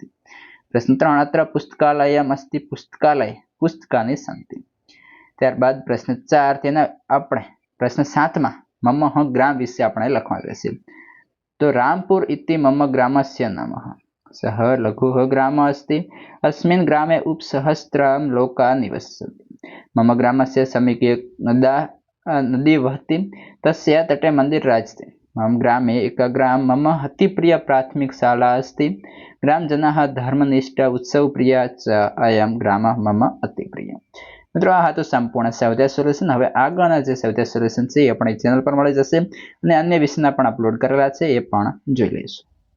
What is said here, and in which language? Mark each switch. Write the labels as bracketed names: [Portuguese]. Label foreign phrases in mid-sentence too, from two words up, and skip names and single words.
[Sanskrit] પ્રશ્ન 3, અત્ર પુસ્તકાલયમ अस्ति. પુસ્તકાલય પુસ્તકાની સन्ति. [Gujarati] ત્યારબાદ પ્રશ્ન 4, તેના આપણે પ્રશ્ન 7માં [Sanskrit] મમ ગ્રામ [Gujarati] વિશે આપણે લખવાનું રહેશે. [Sanskrit] તો રામપુર ઇતિ મમ ગ્રામસ્ય નામઃ. સહ લઘુઃ ગ્રામ अस्ति. अस्मिन् ग्रामे उपसहस्त्रं लोकाः निवसन्ति. मम ग्रामस्य समीपे नदी वहति. तस्य तटे मन्दिरराज अस्ति. मम ग्रामे एकग्राम मम अतिप्रिय प्राथमिक शाला अस्ति. ग्रामजनाः धर्मनिष्ठ उत्सवप्रिया च अयं ग्रामः मम अतिप्रिय. [Gujarati] મિત્રો આ હતું સંપૂર્ણ સ્વાધ્યાય સોલ્યુશન. હવે આગળના જે સ્વાધ્યાય સોલ્યુશન છે એ આપણી ચેનલ પર મળી જશે અને અન્ય વિષયના પણ અપલોડ કરેલા છે એ પણ જોઈ લઈશું.